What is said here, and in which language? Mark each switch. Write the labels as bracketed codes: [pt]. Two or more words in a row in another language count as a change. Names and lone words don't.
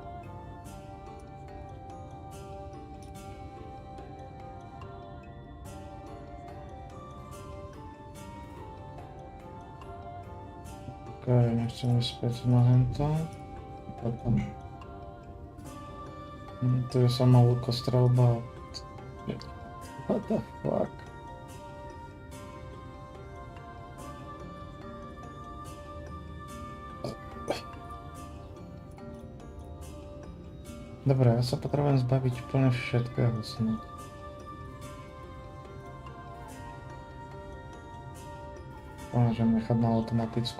[sk] Okej, nechcem ísť späť na hento. Potom. Tu je sama lukostrelba. [en] What the fuck? [sk] Dobre, ja sa potrebujem zbaviť úplne všetkého snad. Môžem nechať na automatickú.